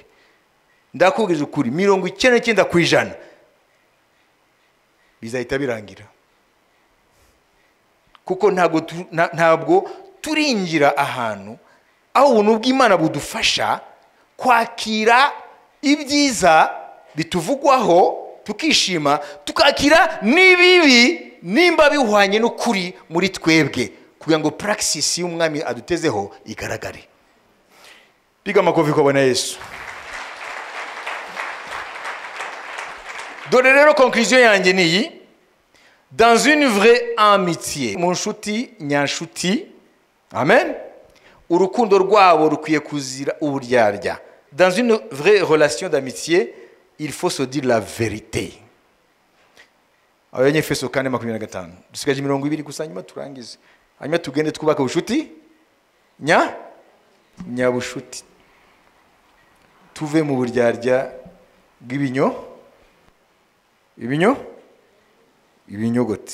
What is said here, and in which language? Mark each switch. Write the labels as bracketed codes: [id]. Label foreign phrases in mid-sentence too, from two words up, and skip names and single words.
[rw] Ndakubwira ukuri 99% bizahita birangira, kuko ntabwo turinjira ahantu aho ubuntu bw'Imana budufasha kwakira ibyiza bituvugwaho tukishima, tukakira n'ibibi nimba bihwanye n'ukuri muri twebwe, kugira ngo praxis y'umwami adutezeho igaragare. [sw] Piga makofi kwa Bwana Yesu. [rw] Dore rero conclusion yanjye ni iyi: [fr] dans une vraie amitié, [rw] mu nshuti nyanshuti, amen, urukundo rwabo rukwiye kuzira uburyarya. [fr] Dans une vraie relation d'amitié, il faut se dire la vérité. [rw] Abanyefeso 4:25. Dusigaje 20 gusa, nyuma turangize, hanyuma tugende twubaka ubushuti nyabushuti, tuve mu buryarya ibinyogote.